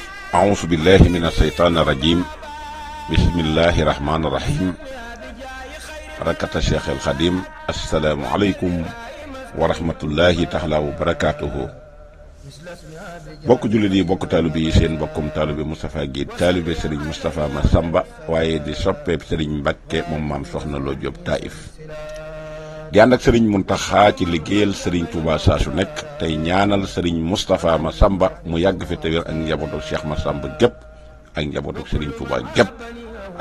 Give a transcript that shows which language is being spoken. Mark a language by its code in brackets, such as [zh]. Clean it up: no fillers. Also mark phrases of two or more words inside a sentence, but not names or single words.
[ar] أعوذ بالله من الشيطان الرجيم بسم الله الرحمن الرحيم بركة الشيخ الخديم السلام عليكم ورحمة الله تعالى وبركاته bokk [wo] jullit yi bokk taalibe yi seen bokkum taalibe Moustapha Guèye taalibe Serigne Moustapha Massamba waaye di soppeeb Serigne Mbacke moom maam Soxna Lo Diop Taïf di ànd ak Serigne Mountakha ci liggéeyal Serigne Touba saa su nekk tey ñaanal Serigne Moustapha Massamba mu yàgg fi te wér ak njabootu Cheikh Massamba gépp ak njabootu Serigne Touba gépp ak